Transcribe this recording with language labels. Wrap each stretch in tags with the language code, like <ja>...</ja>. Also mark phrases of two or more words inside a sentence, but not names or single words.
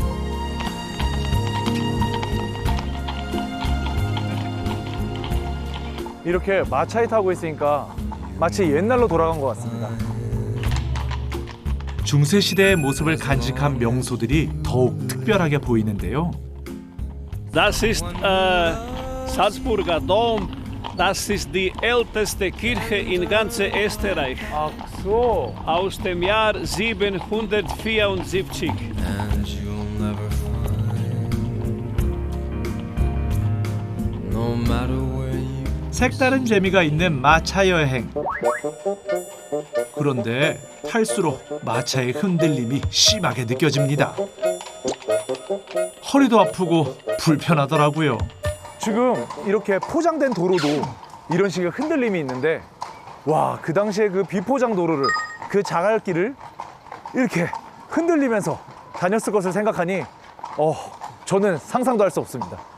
<ko>이렇게 마차에 타고 있으니까 마치 옛날로 돌아간 것 같습니다. 중세시대의 모습을 간직한 명소들이 더욱 특별하게 보이는데요.</ko> <de>Das ist Salzburger Dom. Das ist die älteste Kirche in ganz Österreich. 아, so. Aus dem Jahr 774.</de> <en>And you'll never find, no matter where you</en> <ko>색다른 재미가 있는 마차 여행. 그런데 탈수록 마차의 흔들림이 심하게 느껴집니다. 허리도 아프고 불편하더라고요. 지금 이렇게 포장된 도로도 이런 식의 흔들림이 있는데, 와, 그 당시에 그 비포장 도로를, 그 자갈길을 이렇게 흔들리면서 다녔을 것을 생각하니 저는 상상도 할 수 없습니다.</ko>